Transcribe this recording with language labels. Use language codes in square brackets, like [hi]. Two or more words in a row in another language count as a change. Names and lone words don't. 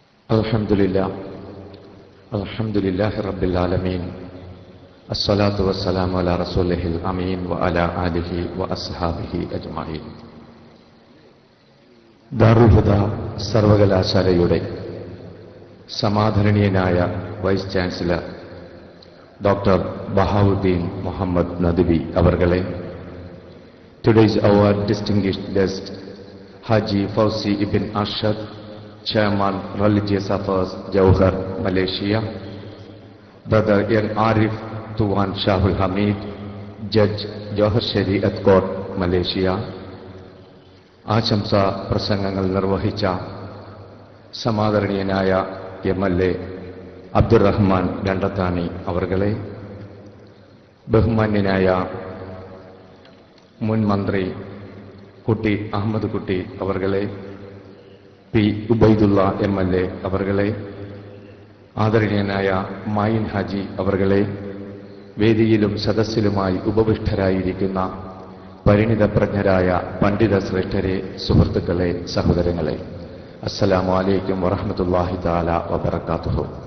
[ar] الحمد لله رب العالمين. الصلاة والسلام على رسوله الأمين وعلى آله وأصحابه أجمعين. [ml] ദാറുൽ ഹുദ സർവകലാശാലയുടെ സമാദരണീയനായ [en] Vice Chancellor [ml] ഡോക്ടർ ബഹാവുദ്ദീൻ മുഹമ്മദ് നദ്വി അവർകളെ, [en] today's our distinguished guest Haji Fauzi ibn Ashad, Chairman Religious Affairs Jauhar, Malaysia, Brother Young Arif Tuan Shahul Hamid, Judge Johar Shariat Court, Malaysia, [ml] ആശംസ പ്രസംഗങ്ങൾ നിർവഹിച്ച സമാദരണീയനായ MLA അബ്ദുറഹ്മാൻ രണ്ടത്താണി അവർകളെ, ബഹുമാന്യനായ മുൻ മന്ത്രി കുട്ടി അഹമ്മദ് കുട്ടി അവർകളെ, പി ഉബൈദുള്ള MLA അവർകളെ, ആദരണീയനായ മായിൻ ഹാജി അവർകളെ, വേദിയിലും സദസ്സിലുമായി ഉപവിഷ്ടരായിരിക്കുന്ന പരിണിതപ്രജ്ഞരായ പണ്ഡിത ശ്രേഷ്ഠരെ, സുഹൃത്തുക്കളെ, സഹോദരങ്ങളെ, [ar] السلام عليكم ورحمة الله تعالى وبركاته.